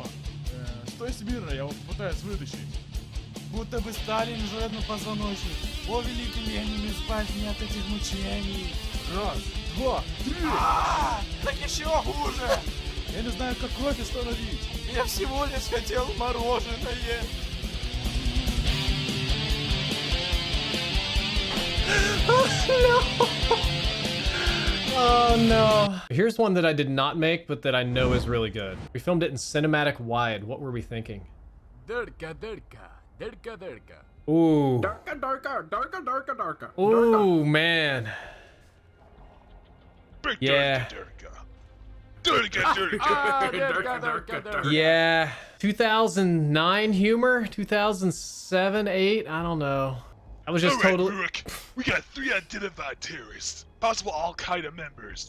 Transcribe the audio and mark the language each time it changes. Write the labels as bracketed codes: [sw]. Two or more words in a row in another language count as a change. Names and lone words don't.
[ru] Стой смирно, я его пытаюсь вытащить. Будто бы Сталин жрет на позвоночник. О, великий Ленин, избавь меня от этих мучений. Раз, два, три! Так еще хуже! Я не знаю, как кровь остановить. Я всего лишь хотел мороженое. [en] Oh no. Here's one that I did not make, but that I know is really good. We filmed it in cinematic wide. What were we thinking? Derka, derka, derka, derka. Ooh. Darka, darka, darka, darka, darka. Ooh, man. Big Yeah. Dirka. Ah, derka, derka, derka. Yeah. 2009 humor? 2007, 8? I don't know. I was just totally... Rook, we got 3 identified terrorists, possible Al-Qaeda members.